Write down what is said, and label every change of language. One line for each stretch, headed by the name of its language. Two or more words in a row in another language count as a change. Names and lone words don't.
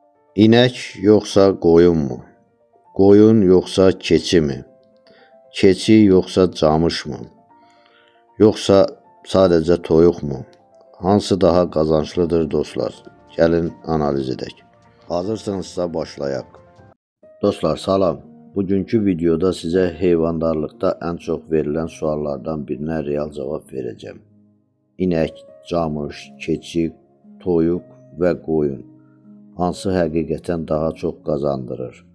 Turkish: İnek yoksa koyun mu? Koyun yoksa keçi mi? Keçi yoksa camış mı? Yoksa sadece toyuq mu?
Azerbaijani: Hansı daha kazançlıdır dostlar? Gəlin analiz edək. Hazırsınızsa başlayaq. Dostlar salam. Bugünkü videoda sizə heyvandarlıqda ən çox verilən suallardan birinə real cavab verəcəm. İnək, camış, keçi, toyuq və qoyun hansı həqiqətən daha çox qazandırır?